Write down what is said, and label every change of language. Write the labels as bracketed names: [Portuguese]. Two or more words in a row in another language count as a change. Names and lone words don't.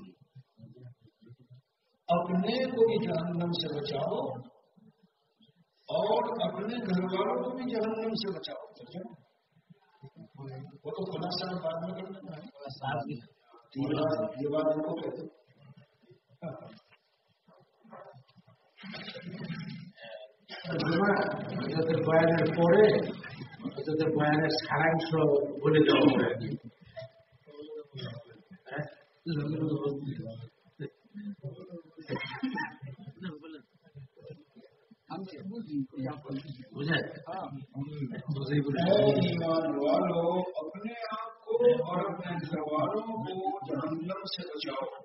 [Urdu] اپنے کو بھی جہنم سے بچاؤ اور اپنے گھر والوں کو بھی جہنم سے بچاؤ. وہ تو خلاصہ بعد میں کرنا ہے. یہ بات ان کو کہتے [Bangla] বয়ানের পরে তাদের বয়ানের সারাংশ বলে দেওয়া হবে. [Urdu] ایمان والو، اپنے آپ کو اور اپنے گھر والوں کو جہنم سے بچاؤ.